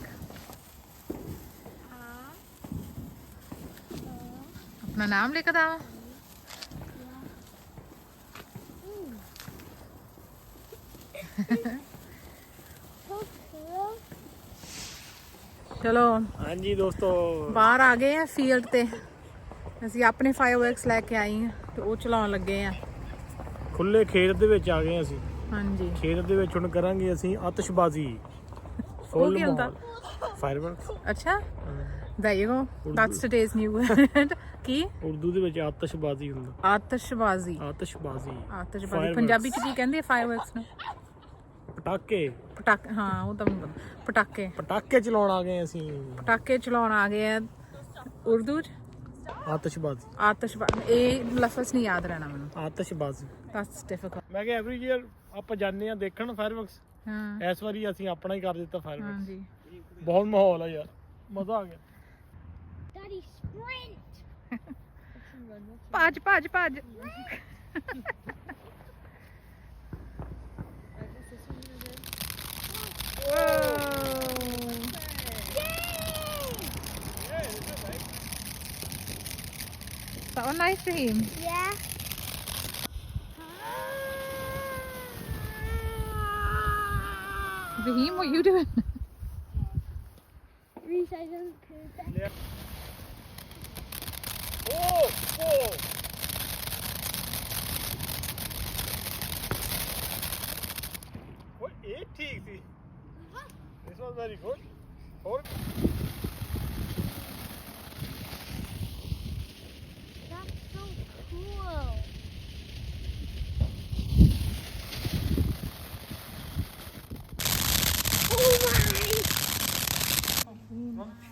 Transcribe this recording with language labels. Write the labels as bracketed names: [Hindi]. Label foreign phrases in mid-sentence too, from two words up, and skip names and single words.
[Hindi] अपना नाम लिखा था ਚਲੋ [Punjabi] ਹਾਂਜੀ ਦੋਸਤੋ ਬਾਹਰ ਆ ਗਏ ਆ ਫੀਲਡ ਤੇ ਅਸੀਂ ਆਪਣੇ ਫਾਇਰਵਰਕਸ ਲੈ ਕੇ ਆਏ ਆ ਤੇ ਉਹ ਚਲਾਉਣ ਲੱਗੇ ਆ ਖੁੱਲੇ ਖੇਤ ਦੇ ਵਿੱਚ ਆ ਗਏ ਅਸੀਂ ਹਾਂਜੀ ਖੇਤ ਦੇ ਵਿੱਚ ਹੁਣ ਕਰਾਂਗੇ ਅਸੀਂ ਆਤਿਸ਼ਬਾਜ਼ੀ ਉਹ ਕੀ ਹੁੰਦਾ ਫਾਇਰਵਰਕਸ [English] ਅੱਛਾ there you go that's today's new word ਕੀ [Punjabi] ਉਰਦੂ ਦੇ ਵਿੱਚ ਆਤਿਸ਼ਬਾਜ਼ੀ ਹੁੰਦਾ ਆਤਿਸ਼ਬਾਜ਼ੀ ਪੰਜਾਬੀ ਚ ਕੀ ਕਹਿੰਦੇ ਆ ਫਾਇਰਵਰਕਸ ਨੂੰ ਪਟਾਕੇ ਹਾਂ ਉਹ ਤਾਂ ਪਟਾਕੇ ਚਲਾਉਣ ਆ ਗਏ ਅਸੀਂ ਪਟਾਕੇ ਚਲਾਉਣ ਆ ਗਏ ਆ ਉਰਦੂ ਚ ਆਤਿਸ਼ਬਾਜ਼ੀ ਇਹ ਲਫ਼ਜ਼ ਨਹੀਂ ਯਾਦ ਰਹਿਣਾ ਮੈਨੂੰ ਆਤਿਸ਼ਬਾਜ਼ੀ [English] that's difficult [Punjabi] ਮੈਂ ਕਿਹਾ [English] every year [Punjabi] ਆਪਾਂ ਜਾਂਦੇ ਆ ਦੇਖਣ ਫਾਇਰਵਰਕਸ ਹਾਂ ਇਸ ਵਾਰੀ ਅਸੀਂ ਆਪਣਾ ਹੀ ਕਰ ਦਿੱਤਾ ਫਾਇਰਵਰਕਸ ਹਾਂਜੀ ਬਹੁਤ ਮਾਹੌਲ ਆ ਯਾਰ ਮਜ਼ਾ ਆ ਗਿਆ [English] Daddy, sprint! ਭੱਜ Is that one nice for him? Yeah. Raheem, what are you doing? Reese, I don't care. [Punjabi] ਇਹ ਠੀਕ ਸੀ [English] This was very good. That's so cool. Oh my!